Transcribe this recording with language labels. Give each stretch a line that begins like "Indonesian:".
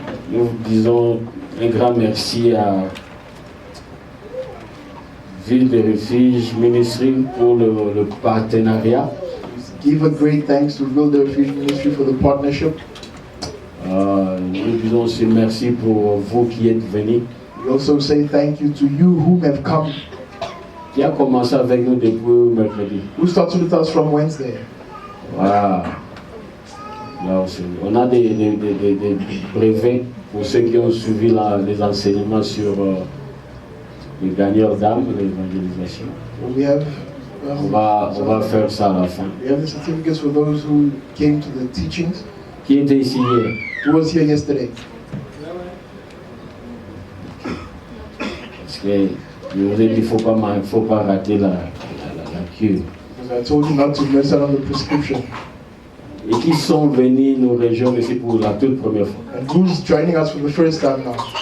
French: Nous disons un grand merci à Ville de Refuge Ministry pour le partenariat.
English: Give a great thanks to Build the Refuge Ministry for the partnership.
French: Nous disons aussi merci pour vous qui êtes venus.
English: We also say thank you to you who have come.
French: Qui a commencé avec nous depuis mercredi.
English: Who started with us from Wednesday.
French: Wow. Là aussi. On a des brevets pour ceux qui ont suivi les enseignements sur les gagneurs d'âme, l'évangélisation.
English: We have
French: On va faire ça à la fin.
English: we have the certificates for those who came to the teachings.
French: Qui était ici hier?
English: Who was here yesterday?
French: Parce que je vous ai dit, il ne faut pas rater la cure.
English: Because I told you not to mess out on the prescription.
French: Et qui sont venus nous rejoindre ici pour la toute première fois.
English: And who's joining us for the first time now?